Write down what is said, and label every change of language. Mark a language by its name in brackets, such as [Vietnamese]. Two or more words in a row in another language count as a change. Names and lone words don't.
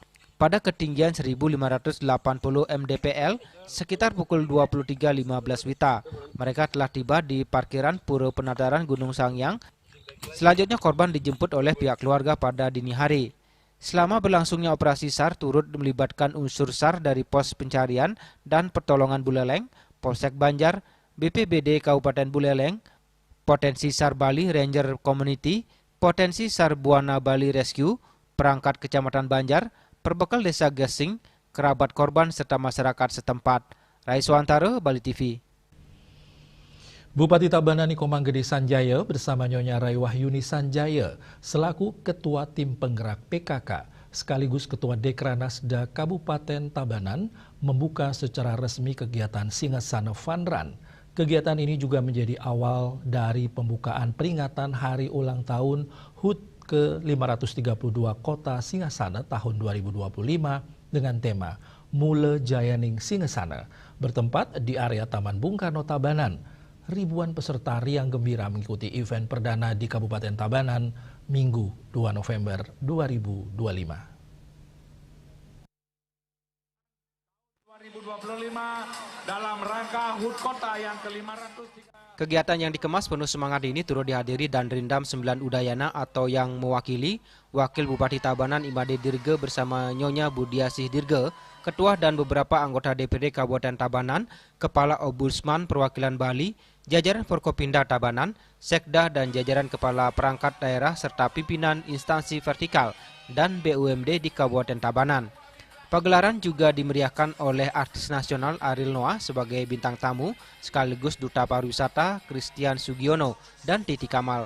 [Indonesian] Pada ketinggian 1.580 mdpl sekitar pukul 23.15 WITA. Mereka telah tiba di parkiran Pura Penataran Gunung Sangiang. Selanjutnya korban dijemput oleh pihak keluarga pada dini hari. Selama berlangsungnya operasi SAR turut melibatkan unsur SAR dari Pos Pencarian dan Pertolongan Buleleng, Polsek Banjar, BPBD Kabupaten Buleleng, Potensi SAR Bali Ranger Community, Potensi SAR Buana Bali Rescue, Perangkat Kecamatan Banjar, Perbekal Desa Gesing, kerabat korban serta masyarakat setempat. Raiswantara, Bali TV. Bupati Tabanan Komang Gede Sanjaya bersama Nyonya Rai Wahyuni Sanjaya selaku Ketua Tim Penggerak PKK sekaligus Ketua Dekranasda Kabupaten Tabanan membuka secara resmi kegiatan Singasana Fun Run. Kegiatan ini juga menjadi awal dari pembukaan peringatan Hari Ulang Tahun HUT ke-532 Kota Singasana tahun 2025 dengan tema Mule Jayaning Singasana bertempat di area Taman Bung Karno Tabanan. Ribuan peserta riang gembira mengikuti event perdana di Kabupaten Tabanan Minggu 2 November 2025. 2025 dalam rangka HUT Kota yang ke-503. Kegiatan yang dikemas penuh semangat ini turut dihadiri dan Rindam 9 Udayana atau yang mewakili Wakil Bupati Tabanan Imade Dirge bersama Nyonya Budiasih Dirge, Ketua dan beberapa anggota DPD Kabupaten Tabanan, Kepala Ombudsman Perwakilan Bali, jajaran Forkopimda Tabanan, Sekda dan jajaran Kepala Perangkat Daerah serta pimpinan instansi vertikal dan BUMD di Kabupaten Tabanan. Pagelaran juga dimeriahkan oleh artis nasional Ariel Noah sebagai bintang tamu, sekaligus Duta Pariwisata Christian Sugiono dan Titi Kamal.